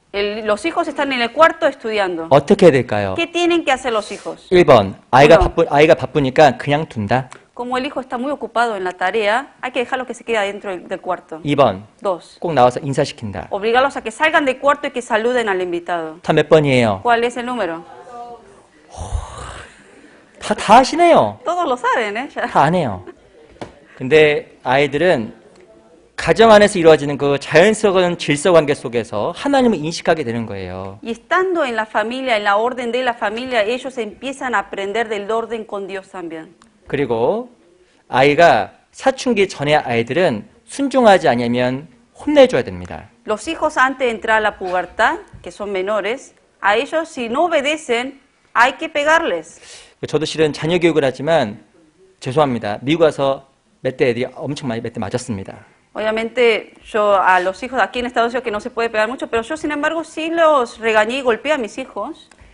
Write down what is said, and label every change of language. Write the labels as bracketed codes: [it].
[es] Los hijos están en el cuarto estudiando. [ko] 어떻게 해야 될까요? [es] ¿Qué tienen que hacer los hijos? [ko] 1번, 아이가 바쁘니까 그냥 둔다. [es] Como el hijo está muy ocupado en la tarea, hay que dejarlo que se quede adentro del cuarto. [ko] 2번, [es] 2. [ko] 꼭 나와서 인사시킨다. [es] Obligarlos a que salgan del cuarto y que saluden al invitado. [ko] 다 몇 번이에요? [es] ¿Cuál es el número? [ko] 다 하시네요. [es] Todos lo saben, ¿eh? Ya. [ko] 다 안 해요. 근데 아이들은 가정 안에서 이루어지는 그 자연스러운 질서 관계 속에서 하나님을 인식하게 되는 거예요. [es] Y estando en la familia, en la orden de la familia, ellos empiezan a aprender del orden con Dios también. [ko] 그리고 아이가 사춘기 전에 아이들은 순종하지 않으면 혼내줘야 됩니다. [es] Los hijos antes de entrar a la pubertad, que son menores, a ellos si no obedecen, hay que pegarles. [ko] 저도 실은 자녀 교육을 하지만 죄송합니다. 미국 와서 몇 대 애들이 엄청 많이 몇 대 맞았습니다. [es] Obviamente yo a los hijos de aquí en Estados Unidos que no se puede pegar mucho, pero yo sin embargo sí los regañé y golpeé a mis hijos.